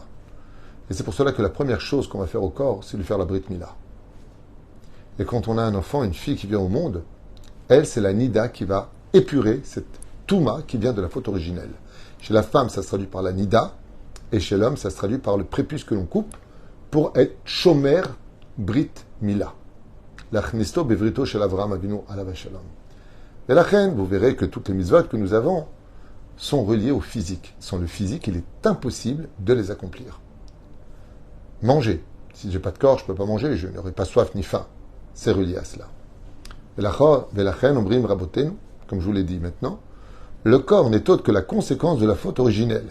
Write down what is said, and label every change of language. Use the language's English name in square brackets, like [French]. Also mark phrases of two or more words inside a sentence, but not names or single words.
[French] Et c'est pour cela que la première chose qu'on va faire au corps, c'est lui faire la [Hebrew] ברית מילה. [French] Et quand on a un enfant, une fille qui vient au monde, elle, c'est la nida qui va épurer cette touma qui vient de la faute originelle. Chez la femme, ça se traduit par la nida, et chez l'homme, ça se traduit par le prépuce que l'on coupe pour être [Hebrew] שומר ברית מילה. להכניסו בבריתו של אברהם אבינו עליו השלום. [French] Et la reine, vous verrez que toutes les mitzvot que nous avons sont reliées au physique. Sans le physique, il est impossible de les accomplir. Manger. Si j'ai pas de corps, je peux pas manger, je n'aurai pas soif ni faim. C'est relié à cela. Comme je vous l'ai dit maintenant, le corps n'est autre que la conséquence de la faute originelle.